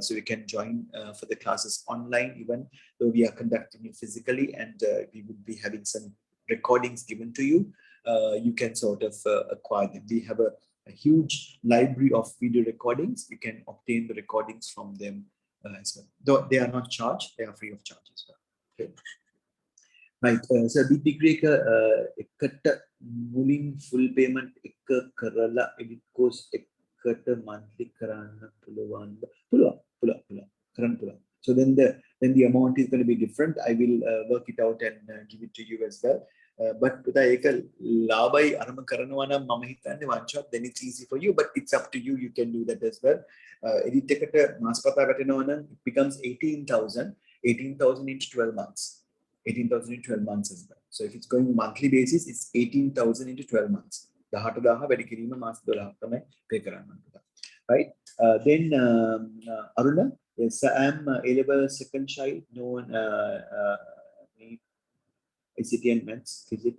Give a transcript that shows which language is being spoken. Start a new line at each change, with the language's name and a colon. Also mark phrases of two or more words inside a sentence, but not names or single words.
English: So you can join for the classes online, even though we are conducting it physically, and we will be having some recordings given to you. You can sort of acquire them. We have a huge library of video recordings. You can obtain the recordings from them as well. Though they are not charged, they are free of charge as well. Okay. Right. So the degree
Sinhala: එකට මුලින්
English: full payment
Sinhala: එක කරලා
English: edit course එකට monthly
Sinhala: කරන්න පුළුවන්ද? පුළුවන්. කරන්න පුළුවන්.
English: So then the amount is going to be different. I will work it out and give it to you as well. But
Sinhala: පුතා ඒක ලාභයි අරම කරනවා නම් මම හිතන්නේ
English: one shot, then it's easy for you, but it's up to you. You can do that as well. Edit
Sinhala: එකට මාසපතා වැටෙනවා නම්
English: it becomes 18,000 into 12 months. 18,000 in 12 months as well. So if it's going monthly basis, it's 18,000 into 12 months. Right? Then Aruna, yes, I am A-level second child, known ICT and Maths, Physics.